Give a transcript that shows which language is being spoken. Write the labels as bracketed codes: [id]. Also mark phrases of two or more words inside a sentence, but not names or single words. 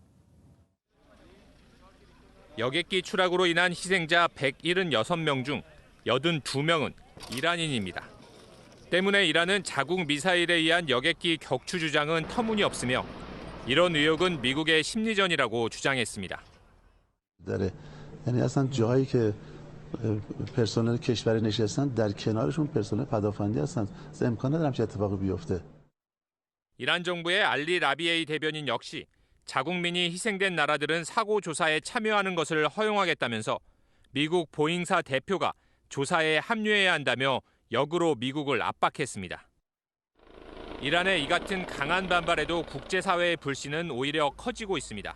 [ko] 여객기 추락으로 인한 희생자 176명 중 82명은 이란인입니다. 때문에 이란은 자국 미사일에 의한 여객기 격추 주장은 터무니없으며 이런 의혹은 미국의 심리전이라고 주장했습니다. [fa] یعنی اصلا جایی که پرسنل کشوری نشستن در کنارشون پرسنل پدافندی هستن. امکان ندارم که اتفاقی بیفته. [ko] 이란 정부의 알리 라비에이 대변인 역시 자국민이 희생된 나라들은 사고 조사에 참여하는 것을 허용하겠다면서 미국 보잉사 대표가 조사에 합류해야 한다며 역으로 미국을 압박했습니다. 이란의 이 같은 강한 반발에도 국제사회의 불씨는 오히려 커지고 있습니다.